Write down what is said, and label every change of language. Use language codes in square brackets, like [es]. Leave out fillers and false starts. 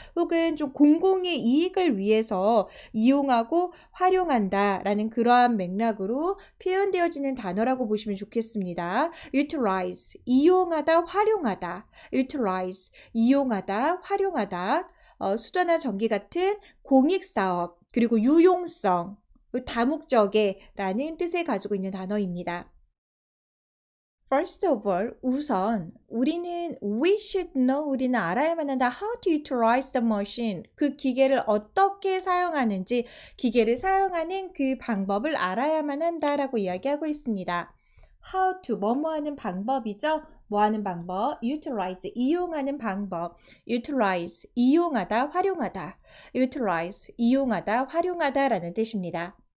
[ko] 혹은 좀 공공의 이익을 위해서 이용하고 활용한다라는 그러한 맥락으로 표현되어지는 단어라고 보시면 좋겠습니다. utilize, 이용하다, 활용하다. utilize, 이용하다, 활용하다. 수도나 전기 같은 공익사업, 그리고 유용성, 다목적에라는 뜻을 가지고 있는 단어입니다. [en] First of all, [ko] 우선 우리는 [en] we should know, [ko] 우리는 알아야만 한다. [en] How to utilize the machine. [ko] 그 기계를 어떻게 사용하는지, 기계를 사용하는 그 방법을 알아야만 한다라고 이야기하고 있습니다. How to, 뭐뭐 하는 방법이죠. 뭐 하는 방법, utilize, 이용하는 방법. utilize, 이용하다, 활용하다. utilize, 이용하다, 활용하다라는 뜻입니다.